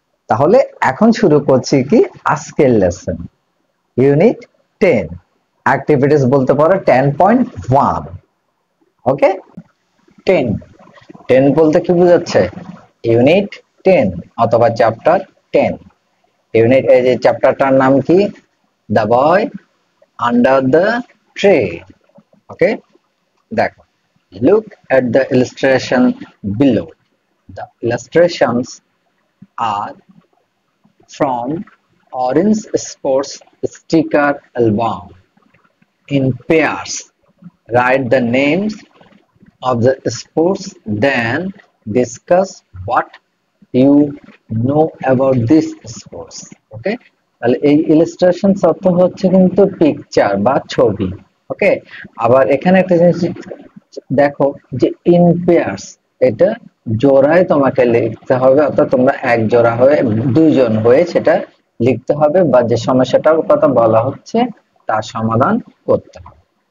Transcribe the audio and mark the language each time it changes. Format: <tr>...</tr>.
<bn>তাহলে এখন শুরু করছি কি আজকের লেসন, ইউনিট 10, অ্যাক্টিভিটিস বলতে পারো 10.1। ওকে, 10 10 বলতে কি বোঝাচ্ছে, ইউনিট 10 অথবা চ্যাপ্টার 10। ইউনিট, এই যে চ্যাপ্টারটার নাম কি, the boy under the tree.</bn> <en>okay,</en> <bn>দেখো,</bn> <en>look at the illustration below. The illustrations are from orange sports sticker album. In pairs, write the names of the sports, then discuss what you know about this sports.</en> <bn>ওকে, তাহলে এই illustration অর্থ হচ্ছে কিন্তু picture বা ছবি। ওকে, আবার এখানে একটা জিনিস দেখো যে ইন পেয়ার্স, এটা জোড়ায় তোমাকে লিখতে হবে, অর্থাৎ তোমরা এক জোড়া হয়ে, দুইজন হয়ে সেটা লিখতে হবে, বা যে সমস্যাটার কথা বলা হচ্ছে তার সমাধান করতে হবে।</bn>